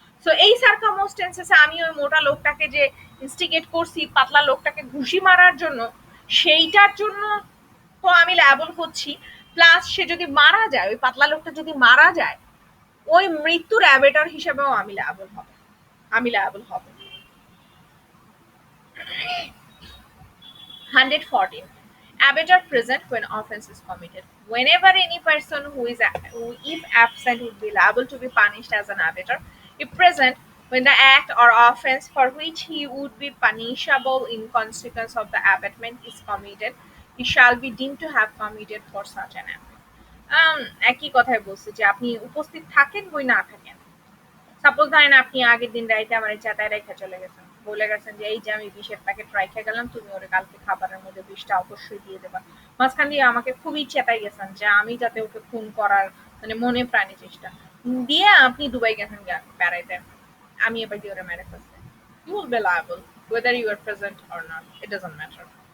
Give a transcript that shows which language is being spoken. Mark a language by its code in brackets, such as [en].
[bn] So এই সার্কামস্টেন্সেসে আমি ওই মোটা লোকটাকে যে ইনস্টিগেট করছি পাতলা লোকটাকে ঘুষি মারার জন্য, সেইটার জন্য তো আমি লায়াবল হচ্ছি, প্লাস সে যদি মারা যায়, ওই পাতলা লোকটা যদি মারা যায়, ওই মৃত্যুর অ্যাবেটর হিসেবেও আমি লায়াবল হব, আমি লায়াবল হব। [en] 114. Abator present when offence is committed. Whenever any person who if absent, would be liable to be punished as an abator, if present when the act or offence for which he would be punishable in consequence of the abatement is committed, he shall be deemed to have committed for such an act. [bn] একই কথাই বলছে যে আপনি উপস্থিত থাকেন বই না থাকেন, সাপোজ ধরেন আপনি আগের দিন রাইতে আমার চেতায় রেখে চলে গেছেন, বলে গেছেন যে এই যে আমি বিষের প্যাকেট রাইখে গেলাম, তুমি ওরে কালকে খাবারের মধ্যে বিষটা অবশ্যই দিয়ে দেবা, মাঝখান দিয়ে আমাকে খুবই চেতাই গেছেন যে আমি যাতে ওকে খুন করার মানে মনে প্রাণে চেষ্টা দিয়ে আপনি দুবাই গেছেন বেড়াইতে, আমি এবার দিয়ে ওরে মেরে ফেলছি, [en] you will be liable whether you are present or not, it doesn't matter.